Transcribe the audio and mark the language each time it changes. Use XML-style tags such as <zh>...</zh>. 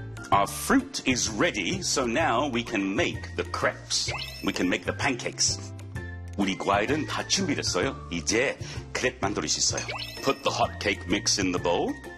<en>Our fruit is ready, so now we can make the crepes. We can make the pancakes.</en> <ko>우리 과일은 다 준비됐어요. 이제 크랩 만들 수 있어요.</ko> <en>Put the hot cake mix in the bowl.</en>